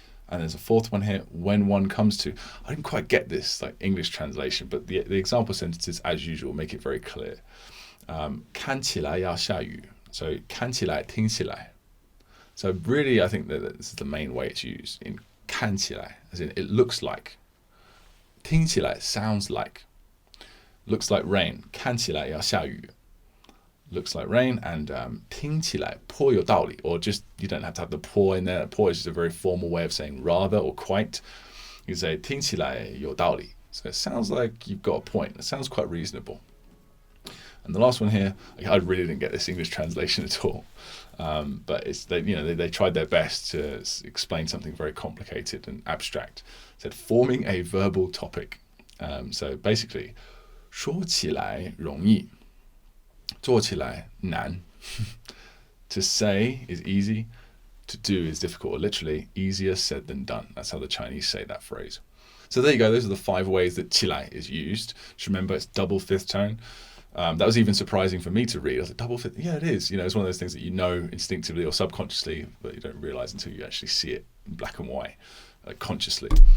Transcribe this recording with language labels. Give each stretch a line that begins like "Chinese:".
English: And there's a fourth one here, when one comes to. I didn't quite get this, like English translation, but the example sentences, as usual, make it very clear.
Chinese: 看起来要下雨.
English: So
Chinese: 看起来, 听起来.
English: So really, I think that this is the main way it's used, in 看起来, as in it looks like. 听起来, sounds like. Looks like rain.
Chinese: 看起来要下雨.
English: Looks like rain. And
Chinese: 听起来颇有道理.
English: Or just, you don't have to have the 颇 in there. 颇 is just a very formal way of saying rather or quite. You say
Chinese: 听起来有道理.
English: So it sounds like you've got a point. It sounds quite reasonable. And the last one here, I really didn't get this English translation at all. But it's they tried their best to explain something very complicated and abstract. It said forming a verbal topic. So basically,
Chinese: 说起来容易, 做起来难.
English: To say is easy, to do is difficult. Or literally, easier said than done. That's how the Chinese say that phrase. So there you go. Those are the 5 ways that 起来 is used. Just remember, it's double fifth tone. That was even surprising for me to read. I was like, double fifth? Yeah, it is. You know, it's one of those things that you know instinctively or subconsciously, but you don't realize until you actually see it in black and white, consciously.